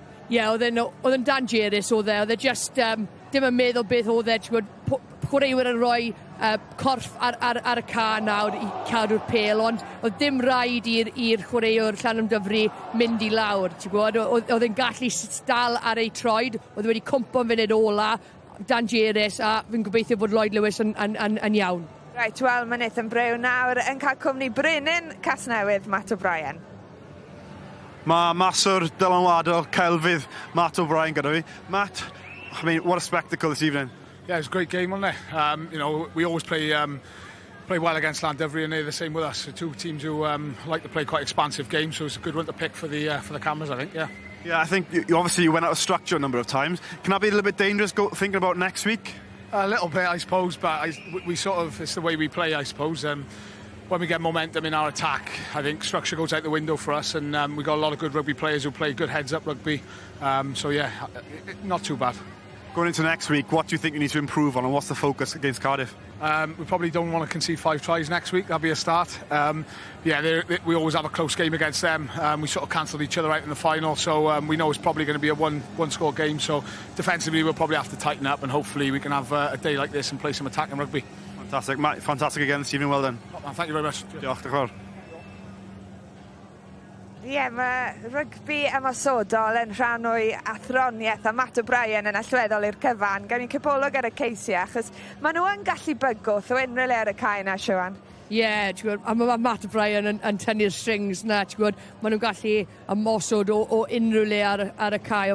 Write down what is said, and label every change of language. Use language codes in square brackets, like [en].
[cy] Ie, oedd yn dangerous oedd e just dim yn meddwl beth oedd e, chwaraewyr yn rhoi corff ar y ca nawr i cadw'r pel, ond oedd dim rhaid i'r chwaraewr Llandovery mynd i lawr, oedd e'n gallu dal ar ei troed, oedd wedi cwmpo'n funud ola, dangerous, a fi'n gobeithio bod Lloyd Lewis yn iawn. Right, wel, mae Nathan Brown nawr yn cael cwmni brenin Casnewydd, Matt O'Brien. Mae maswr dylanwadol celfydd Matt O'Brien gyda fi. [en] Matt, I mean, what a spectacle this evening. Yeah, it was a great game, wasn't it? You know, we always play well against Llandovery, and they're the same with us. So two teams who like to play quite expansive games, so it's a good one to pick for the cameras, I think, yeah. Yeah, I think you obviously went out of structure a number of times. Can that be a little bit dangerous thinking about next week? A little bit, I suppose, but we sort of, it's the way we play, I suppose. When we get momentum in our attack, I think structure goes out the window for us, and we've got a lot of good rugby players who play good heads-up rugby. So, yeah, not too bad. Going into next week, what do you think you need to improve on, and what's the focus against Cardiff? We probably don't want to concede 5 tries next week. That'll be a start. We always have a close game against them. We sort of cancelled each other out in the final, so we know it's probably going to be a one-score game. So defensively, we'll probably have to tighten up, and hopefully we can have a day like this and play some attacking rugby. Fantastic, Matt. Fantastic again this evening. Well done. Thank you very much. [cy] Diolch, diolch. Ie, mae rygbi ymosodol yn rhan o'i athroniaeth, a Matt O'Brien yn allweddol i'r cyfan. Gawn ni'n cypolog ar y ceisiau, achos maen nhw yn gallu bygwth o unrhyw le ar y cae na, Siwan. Ie, a mae Matt O'Brien yn tynnu'r strings na, maen nhw'n gallu ymosod o unrhyw le ar y cae.